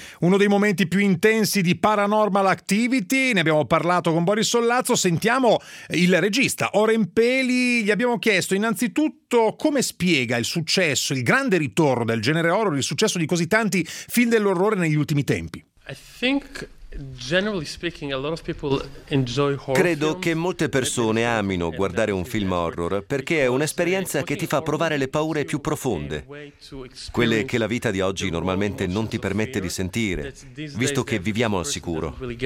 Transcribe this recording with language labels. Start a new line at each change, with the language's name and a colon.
Italian: Uno dei momenti più intensi di Paranormal Activity, ne abbiamo parlato con Boris Sollazzo, sentiamo il regista Oren Peli, gli abbiamo chiesto innanzitutto come spiega il successo, il grande ritorno del genere horror, il successo di così tanti film dell'orrore negli ultimi tempi.
English: I think generally speaking a lot of people enjoy horror.
Italian: Credo che molte persone amino guardare un film horror perché è un'esperienza che ti fa provare le paure più profonde, quelle che la vita di oggi normalmente non ti permette di sentire, visto che viviamo al sicuro.